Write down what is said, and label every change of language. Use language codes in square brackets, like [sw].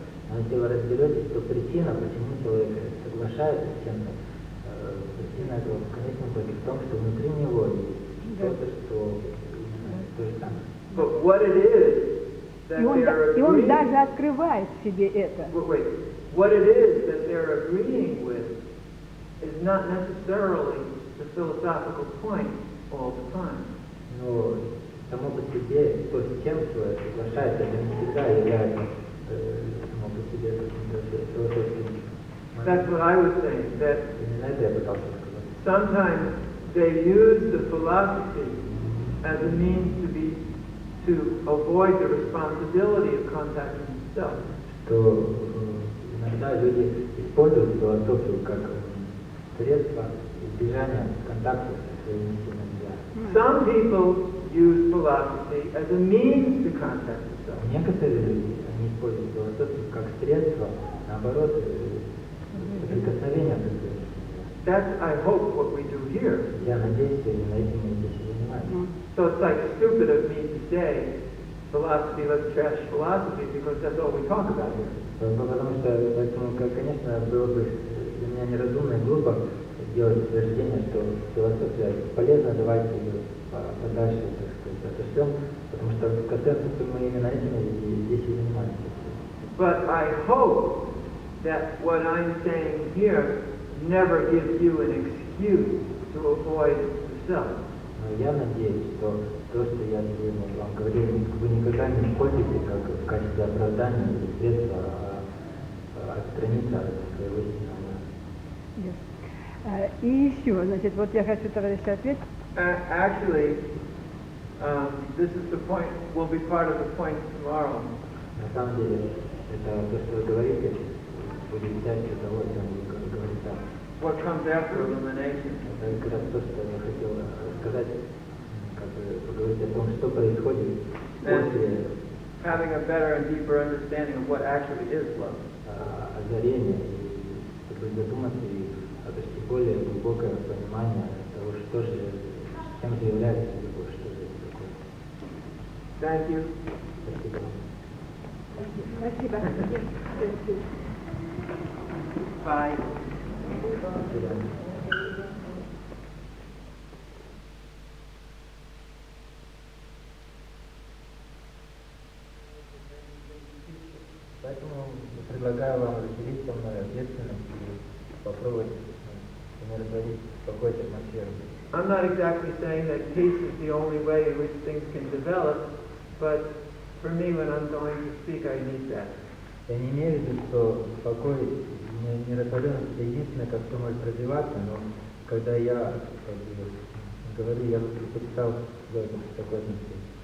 [ru] Но если вы разберетесь, то причина, почему человек соглашается с чем-то, причина этого в конечном итоге в том, что внутри него есть что-то, что то же самое. [en] But what it is that they're [ru] И он [en] agreeing, [ru] даже открывает в себе это. [en] wait, what it is that they're agreeing with is not necessarily the philosophical point all the time. [ru] Но само по себе, то, с чем человек соглашается, это не всегда является само по себе каким-то философским. [en] That's what I was saying, that [ru] Именно это я пытался сказать. [en] sometimes they use the philosophy as a means to avoid the responsibility of contacting themselves. [ru] Что иногда люди используют философию как средство избежания контакта со своими сильными «я». [en] Some people use philosophy as a means to contact the self. [ru] Некоторые люди, они используют философию как средство, наоборот, прикосновения к своему «я». [en] That's, I hope, what we do here. [ru] Я надеюсь, что именно этим мы здесь и занимаемся. [en] So it's like stupid of me to say, philosophy, let's trash philosophy, because that's all we talk about here. [ru] Потому что, поэтому, конечно, было бы для меня неразумно и глупо делать утверждение, что философия полезна, давайте ее подальше, так сказать, отошлем, потому что в конце мы именно этим здесь и занимаемся. [en] But I hope that what I'm saying here never gives you an excuse to avoid the self. [ru] Но я надеюсь, что то, что я сегодня вам говорил, вы никогда не используете как в качестве оправдания или средства отстраниться от своего истинного «я». И еще, значит, вот я хочу, товарищ, ответить. [en] Actually, this is the point, will be part of the point tomorrow. [ru] На самом деле, это то, что вы говорите, будет частью того, о чем вы говорите. [en] What comes after illumination. [ru] Это как раз то, что я хотел сказать, как бы поговорить о том, что происходит после [en] having a better and deeper understanding of what actually is love. [ru] Озарения, и чтобы задуматься и обрести более глубокое понимание того, что же, чем же является любовь, что же это такое. [en] Thank you. [ru] Спасибо. Спасибо. [en] Bye. [ru] Поэтому предлагаю вам разделить со мной ответственность и попробовать умиротворить, успокоить атмосферу. [en] I'm not exactly saying that peace is the only way in which things can develop, but for me, when I'm going to speak, I need that. [ru] Я не имею в виду, что покой, умиротворенность — это единственное, как все может развиваться, но когда я говорю, я бы предпочитал делать такое отношение.